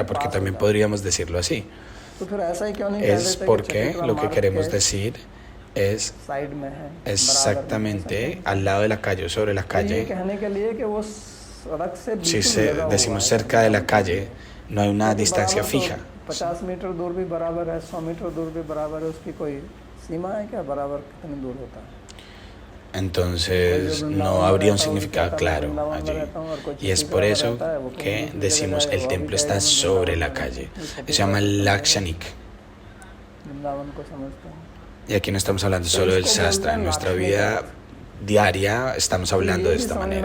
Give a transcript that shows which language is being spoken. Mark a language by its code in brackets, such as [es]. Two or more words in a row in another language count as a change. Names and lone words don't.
[es] Porque también podríamos decirlo así. Es porque lo que queremos decir es exactamente al lado de la calle o sobre la calle. Si decimos cerca de la calle, no hay una distancia fija. [hi] 50 मीटर दूर भी बराबर है, 100 मीटर दूर भी बराबर है, उसकी कोई सीमा है क्या? बराबर कितनी दूर होता है? [es] Entonces no habría un significado claro allí. Y es por eso que decimos el templo está sobre la calle. Se llama Lakshanik. Y aquí no estamos hablando solo del Shastra. En nuestra vida diaria estamos hablando de esta manera.